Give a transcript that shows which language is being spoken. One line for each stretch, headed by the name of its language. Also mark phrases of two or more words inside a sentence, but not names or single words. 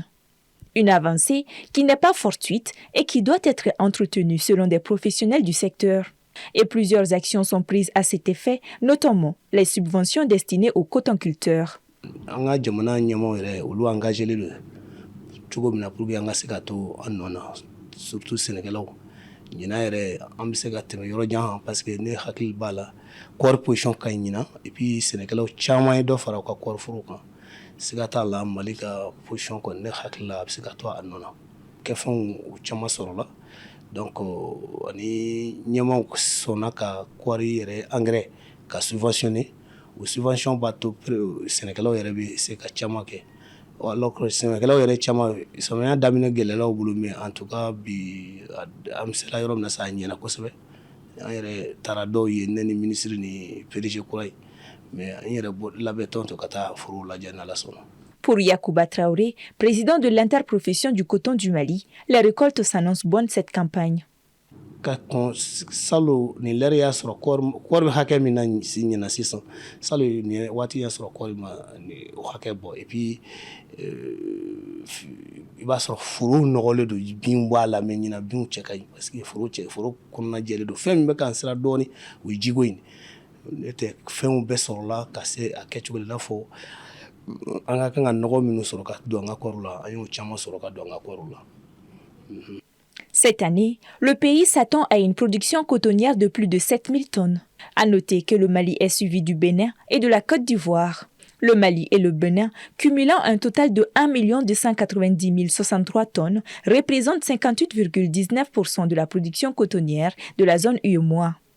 French: Une avancée qui n'est pas fortuite et qui doit être entretenue selon des professionnels du secteur. Et plusieurs actions sont prises à cet effet, notamment les subventions destinées aux cotonculteurs. Surtout Sénégalais.
Bambara: Ñina yɛrɛ an bɛ se ka tɛmɛ yɔrɔ jan parce que ne hakili b'a la kɔɔri position ka ɲi ɲina
French: et puis
Bambara: Sénégalais caman ye dɔ fara u ka kɔɔri foro kan siga t'a la Mali ka position kɔni ne hakili la a bɛ se ka to a nɔ na kɛfɛnw u caman sɔrɔla donc ani ɲɛmaw sɔnna ka kɔɔri yɛrɛ engrais ka subventionner o subvention b'a to Sénégalais yɛrɛ bɛ se ka caman kɛ. Alors que Sénégalais yɛrɛ caman samiya daminɛ gɛlɛlaw bolo
French: mais en tout cas
Bambara: bi an sera yɔrɔ min na sa ɲɛna kosɛbɛ an yɛrɛ taara dɔw ye ne ni ministre ni PDG kura ye mais an yɛrɛ labɛntɔ to ka taa foro lajɛ n'Ala sɔnna.
French: Pour Yacouba Traoré, président de l'interprofession du coton du Mali, les récoltes s'annoncent bonnes cette campagne.
Bambara: Salo ni lɛri y'a sɔrɔ kɔɔri bɛ hakɛ min na ɲɛna sisan salo ni waati y'a sɔrɔ kɔɔri ma ni o hakɛ bɔ
French: et puis
Bambara: i b'a sɔrɔ foro nɔgɔlen don bin bɔ a la mais ɲina binw cɛ ka ɲi parce que foro kɔnɔna jɛlen don fɛn min bɛ k'an sira dɔɔni o ye jiko in ne tɛ fɛnw bɛɛ sɔrɔla ka se a kɛcogo la fɔ an ka kan ka nɔgɔ minnu sɔrɔ ka don an ka kɔɔri la an y'o caman sɔrɔ ka don an ka kɔɔri la.
French: Cette année, le pays s'attend à une production cotonnière de plus de 7 000 tonnes. À noter que le Mali est suivi du Bénin et de la Côte d'Ivoire. Le Mali et le Bénin, cumulant un total de 1 290 063 tonnes, représentent 58,19% de la production cotonnière de la zone UEMOA.